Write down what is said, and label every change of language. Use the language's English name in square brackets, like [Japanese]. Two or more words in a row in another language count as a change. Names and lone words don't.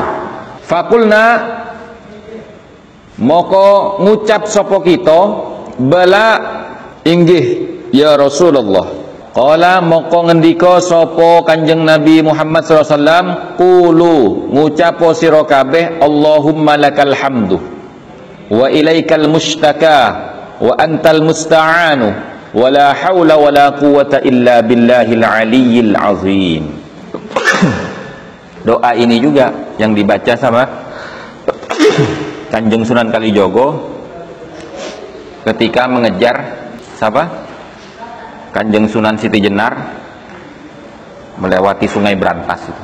[Javanese] Fakulna moko ngucap sopo kita bala inggih [Arabic] يا رسول الله. Qala [Javanese] moko ngendika sopo Kanjeng Nabi Muhammad SAW, [Arabic] qulu [Javanese] ngucapo sira kabeh [Arabic] اللهم لك الحمد وإليك المشتكى وأنت المستعان ولا حول ولا قوة إلا بالله العلي العظيم. [Indonesian] Doa ini juga yang dibaca sama Kanjeng Sunan Kalijogo ketika mengejar siapa? Kanjeng Sunan Siti Jenar melewati Sungai Brantas itu.